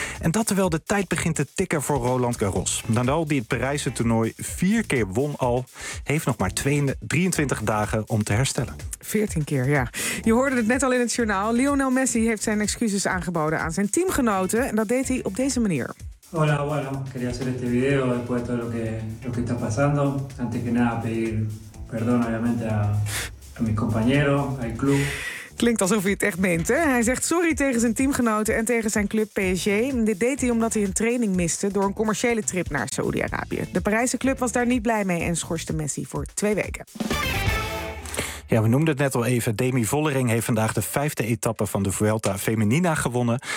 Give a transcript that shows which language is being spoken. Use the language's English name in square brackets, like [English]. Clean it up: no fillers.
[Dutch] En dat terwijl de tijd begint te tikken voor Roland Garros. Nadal, die het Parijse toernooi 4 keer won al, heeft nog maar 23 dagen om te herstellen. 14 keer, ja. Je hoorde het net al in het journaal. Lionel Messi heeft zijn excuses aangeboden aan zijn teamgenoten. En dat deed hij op deze manier. [Spanish] Hola, bueno, quería hacer este video después de todo lo que está pasando. Antes que nada pedir perdón obviamente a mis compañeros, al club. [Dutch] Klinkt alsof hij het echt meent, hè? Hij zegt sorry tegen zijn teamgenoten en tegen zijn club PSG. Dit deed hij omdat hij een training miste door een commerciële trip naar Saoedi-Arabië. De Parijse club was daar niet blij mee en schorste Messi voor 2 weken. Ja, we noemden het net al even. Demi Vollering heeft vandaag de 5e etappe van de Vuelta Feminina gewonnen.